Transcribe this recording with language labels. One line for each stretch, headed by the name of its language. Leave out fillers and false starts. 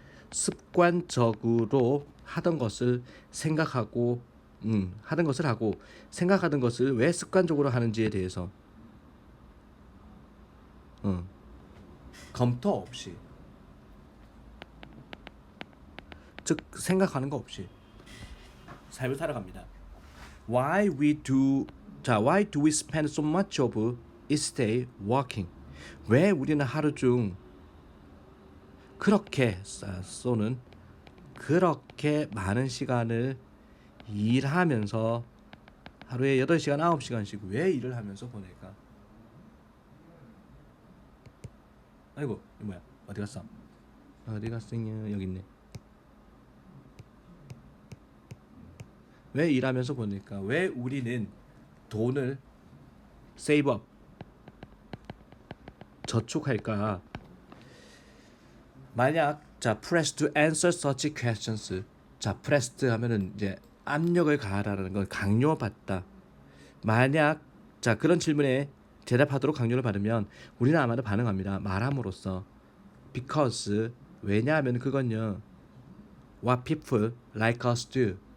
Korean: 습관적으로 하던 것을 생각하고 하던 것을 하고 생각하던 것을 왜 습관적으로 하는지에 대해서 검토 없이, 즉 생각하는 거 없이 삶을 살아갑니다.
English: Why do we spend so much of each day working?
Korean: 왜 우리는 하루 중 그렇게 쏘는 그렇게 많은 시간을 일하면서 하루에 8시간, 9시간씩 왜 일을 하면서 보낼까? 아이고, 이거 뭐야? 어디 갔어? 어디 갔어? 여기 있네. 왜 일하면서 보낼까? 왜 우리는 돈을
English: save up,
Korean: 저축할까? 만약 자,
English: press to answer such questions.
Korean: 자, pressed 하면은 이제 압력을 가하라는 건 강요받다. 만약 자, 그런 질문에 대답하도록 강요를 받으면 우리는 아마도 반응합니다. 말함으로써. because 왜냐하면 그건요.
English: what people like us do.